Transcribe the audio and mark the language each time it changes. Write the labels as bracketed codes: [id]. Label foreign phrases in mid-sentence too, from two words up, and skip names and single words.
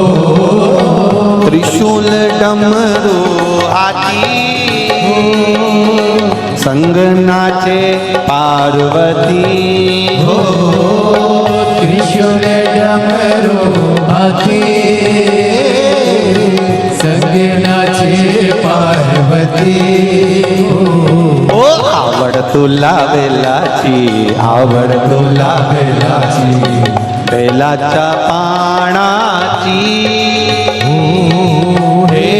[hi] त्रिशूल डमरू हाथी, संग नाचे पार्वती हो। त्रिशूल डमरू हाथी, संग नाचे पार्वती हो। [mr] आवड तुला बेलाची, आवड तुला बेलाची, बेलाच्या पानाची।